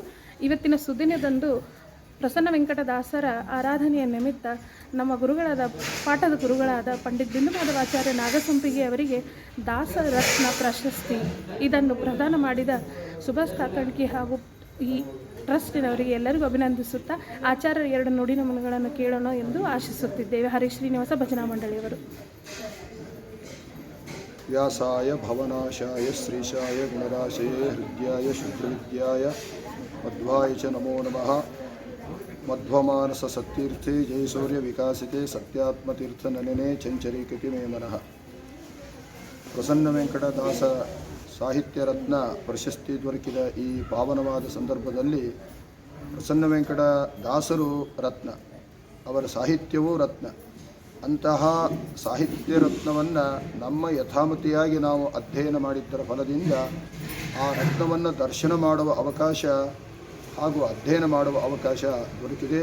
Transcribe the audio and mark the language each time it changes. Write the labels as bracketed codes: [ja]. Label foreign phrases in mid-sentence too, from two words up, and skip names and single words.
[kn] ಇವತ್ತಿನ ಸುದಿನದಂದು ಪ್ರಸನ್ನ ವೆಂಕಟದಾಸರ ಆರಾಧನೆಯ ನಿಮಿತ್ತ ನಮ್ಮ ಪಾಠದ ಗುರುಗಳಾದ ಪಂಡಿತ್ ಬಿಂದುಮಾಧವಾಚಾರ್ಯ ನಾಗಸಂಪಿಗೆ ಅವರಿಗೆ ದಾಸರತ್ನ ಪ್ರಶಸ್ತಿ ಇದನ್ನು ಪ್ರದಾನ ಮಾಡಿದ ಸುಭಾಷ್ ಕಾಕಂಡ್ಕಿ ಹಾಗೂ ಈ ಟ್ರಸ್ಟಿನವರಿಗೆ ಎಲ್ಲರಿಗೂ ಅಭಿನಂದಿಸುತ್ತಾ ಆಚಾರ್ಯರ 2 ನುಡಿ ನಮನಗಳನ್ನು ಕೇಳೋಣ ಎಂದು ಆಶಿಸುತ್ತಿದ್ದೇವೆ. ಹರಿ ಶ್ರೀನಿವಾಸ ಭಜನಾ ಮಂಡಳಿಯವರು. [sa] ವ್ಯಾಸಾಯ ಭವನಾಶಾಯ ಶ್ರೀಶಾಯ ಗುಣರಾಶಯೇ ಹೃದಯಾಯ ಶುದ್ಧವಿದ್ಯಾಯ ಮಧ್ವಾಯ ಚ ನಮೋ ನಮಃ. ಮಧ್ವಮಾನಸ ಸತ್ತೀರ್ಥೆ ಜಯಸೂರ್ಯ ವಿಕಾಸಿತೆ ಸತ್ಯಾತ್ಮತೀರ್ಥ ನನನೆ ಚಂಚರೀಕತಿ ಮೇ ಮನಃ. [kn] ಪ್ರಸನ್ನ ವೆಂಕಟದಾಸ ಸಾಹಿತ್ಯ ರತ್ನ ಪ್ರಶಸ್ತಿ ದೊರಕಿದ ಈ ಪಾವನವಾದ ಸಂದರ್ಭದಲ್ಲಿ ಪ್ರಸನ್ನ ವೆಂಕಟದಾಸರು ರತ್ನ, ಅವರ ಸಾಹಿತ್ಯವೂ ರತ್ನ. ಅಂತಹ ಸಾಹಿತ್ಯ ರತ್ನವನ್ನು ನಮ್ಮ ಯಥಾಮತಿಯಾಗಿ ನಾವು ಅಧ್ಯಯನ ಮಾಡಿದ್ದರ ಫಲದಿಂದ ಆ ರತ್ನವನ್ನು ದರ್ಶನ ಮಾಡುವ ಅವಕಾಶ ಹಾಗೂ ಅಧ್ಯಯನ ಮಾಡುವ ಅವಕಾಶ ದೊರಕಿದೆ.